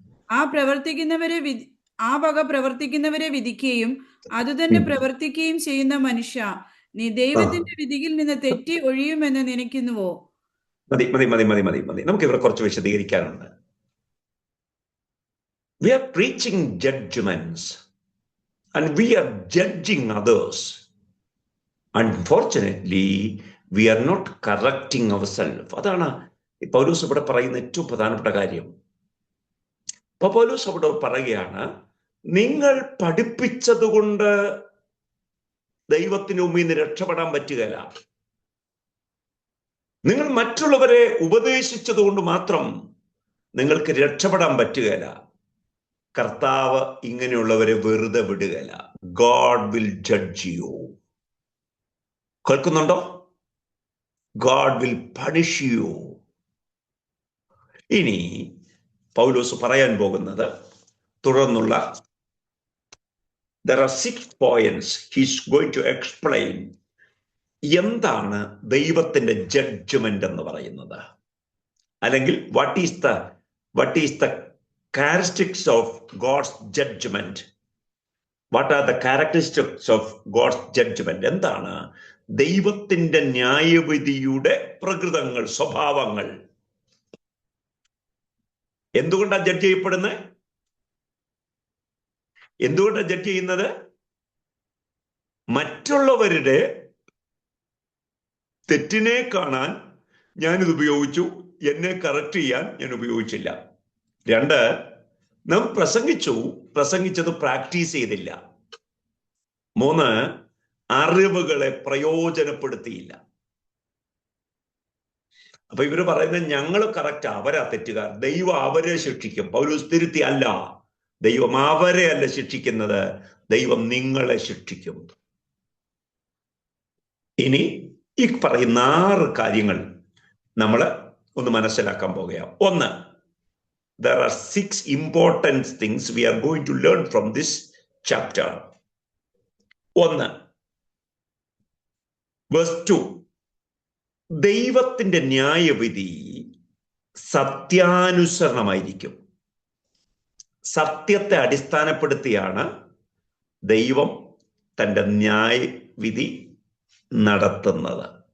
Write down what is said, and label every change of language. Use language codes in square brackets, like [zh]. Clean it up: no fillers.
[ml] ആ വക പ്രവർത്തിക്കുന്നവരെ വിധിക്കുകയും അതുതന്നെ പ്രവർത്തിക്കുകയും ചെയ്യുന്ന മനുഷ്യ, നീ ദൈവത്തിന്റെ വിധിയിൽ നിന്ന് തെറ്റി ഒഴിയുമെന്ന് നനയ്ക്കുന്നുവോ? മതി. നമുക്ക് ഇവിടെ കുറച്ച് വിശദീകരിക്കാനുണ്ട്. [en] We are preaching judgments and we are judging others. Unfortunately, we are not correcting ourselves. [ml] അതാണ് പൗലോസ് ഇവിടെ പറയുന്ന ഏറ്റവും പ്രധാനപ്പെട്ട കാര്യം. പൗലോസ് അവിടെ പറയുകയാണ്, നിങ്ങൾ പഠിപ്പിച്ചത് കൊണ്ട് ദൈവത്തിന് മുമ്പിൽ നിന്ന് രക്ഷപ്പെടാൻ പറ്റുകയില്ല. നിങ്ങൾ മറ്റുള്ളവരെ ഉപദേശിച്ചത് കൊണ്ട് മാത്രം നിങ്ങൾക്ക് രക്ഷപ്പെടാൻ പറ്റുകയില്ല. കർത്താവ് ഇങ്ങനെയുള്ളവരെ വെറുതെ വിടുകയില്ല. [en] God will judge you. കേൾക്കുന്നുണ്ടോ? God will punish you. [ml] ഇനി പൗലോസ് പറയാൻ പോകുന്നത് തുടർന്നുള്ള [en] there are 6 points he's going to explain. [ml] എന്താണ് ദൈവത്തിന്റെ ജഡ്ജ്മെന്റ് എന്ന് പറയുന്നത്, അല്ലെങ്കിൽ [en] what is the characteristics of God's judgment? What are the characteristics of God's judgment? [ml] എന്താണ് ദൈവത്തിന്റെ ന്യായവിധിയുടെ പ്രകൃതങ്ങൾ, സ്വഭാവങ്ങൾ? എന്തുകൊണ്ടാണ് ജഡ്ജ് ചെയ്യപ്പെടുന്നത്? എന്തുകൊണ്ടാണ് ജഡ്ജ് ചെയ്യുന്നത്? മറ്റുള്ളവരുടെ തെറ്റിനെ കാണാൻ ഞാനിത് ഉപയോഗിച്ചു, എന്നെ കറക്റ്റ് ചെയ്യാൻ ഞാൻ ഉപയോഗിച്ചില്ല. 2, നാം പ്രസംഗിച്ചത് പ്രാക്ടീസ് ചെയ്തില്ല. 3, അറിവുകളെ പ്രയോജനപ്പെടുത്തിയില്ല. അപ്പൊ ഇവര് പറയുന്നത് ഞങ്ങൾ കറക്റ്റ്, അവരാ തെറ്റുകാർ, ദൈവം അവരെ ശിക്ഷിക്കും. പൗലോസ് തിരുത്തി, അല്ല, ദൈവം അവരെ അല്ല ശിക്ഷിക്കുന്നത്, ദൈവം നിങ്ങളെ ശിക്ഷിക്കും. ഇനി ഈ പറയുന്ന 6 കാര്യങ്ങൾ നമ്മൾ ഒന്ന് മനസ്സിലാക്കാൻ പോകുകയാണ്. [en] 1, there are 6 important things we are going to learn from this chapter. 1, verse 2, [ml] ദൈവത്തിന്റെ ന്യായവിധി സത്യാനുസരണമായിരിക്കും. സത്യത്തെ അടിസ്ഥാനപ്പെടുത്തിയാണ് ദൈവം തന്റെ ന്യായവിധി നടത്തുന്നത്.